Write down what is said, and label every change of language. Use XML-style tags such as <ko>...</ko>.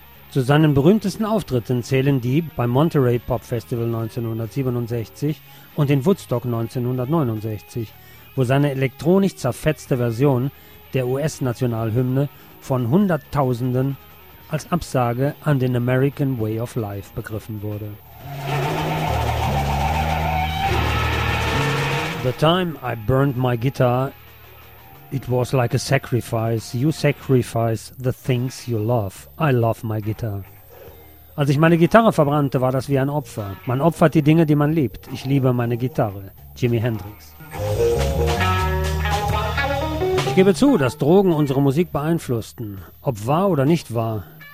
<de>Zu seinen berühmtesten Auftritten zählen die beim Monterey Pop Festival 1967 und in Woodstock 1969, wo seine elektronisch zerfetzte Version der US-Nationalhymne von Hunderttausenden als Absage an den American Way of Life begriffen wurde.</de> <en>The time I burned my guitar, it was like a sacrifice. You sacrifice the things you love. I love my guitar.</en> <de>Als ich meine Gitarre verbrannte, war das wie ein Opfer. Man opfert die Dinge, die man liebt. Ich liebe meine Gitarre. Jimi Hendrix. Ich gebe zu, dass Drogen unsere Musik beeinflussten. Ob wahr oder nicht wahr.</de>